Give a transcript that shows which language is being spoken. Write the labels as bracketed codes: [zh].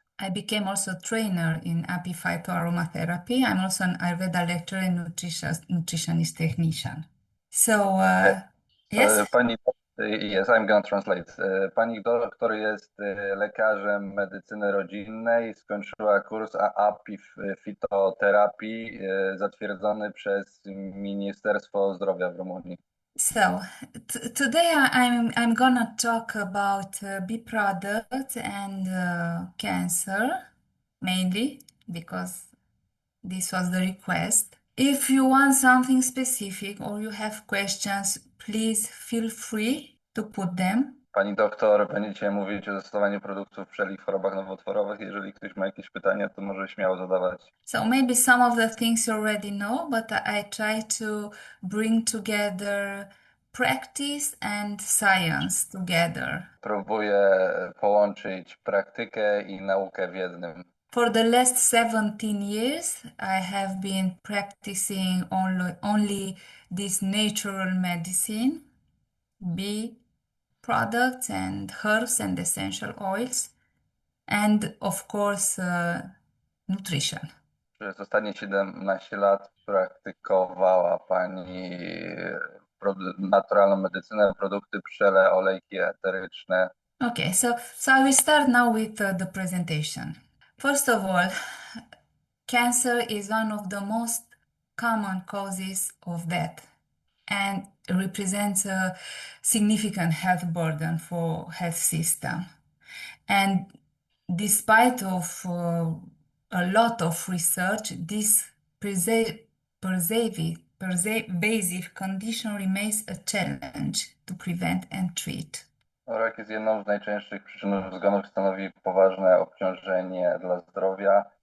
[en] I became also a trainer in phytoaromatherapy. I'm also an Ayurveda lecturer and nutritionist technician. So, yes? Yes, I'm going to translate. [pl] Pani doktor jest lekarzem medycyny rodzinnej, skończyła kurs fitoterapii zatwierdzony przez Ministerstwo Zdrowia w Rumunii. [en] So, today I'm gonna talk about bee products and cancer, mainly because this was the request. If you want something specific or you have questions, please feel free to put them. [pl] Pani doktor, będziecie mówić o zastosowaniu produktów pszczelich w chorobach nowotworowych. Jeżeli ktoś ma jakieś pytania, to może śmiało zadawać. [en] So maybe some of the things you already know, but I try to bring together practice and science together. [pl] Próbuję połączyć praktykę i naukę w jednym. [en] For the last 17 years, I have been practicing only this natural medicine, bee products and herbs and essential oils, and of course nutrition. [pl] Przez ostatnie 17 lat praktykowała Pani naturalną medycynę, produkty pszczele, olejki eteryczne. [en] Okay, so I will start now with the presentation. First of all, cancer is one of the most common causes of death and represents a significant health burden for health system. And despite of a lot of research, this pervasive condition remains a challenge to prevent and treat. [pl] Rak jest jedną z najczęstszych przyczyn zgonów, stanowi poważne obciążenie dla zdrowia.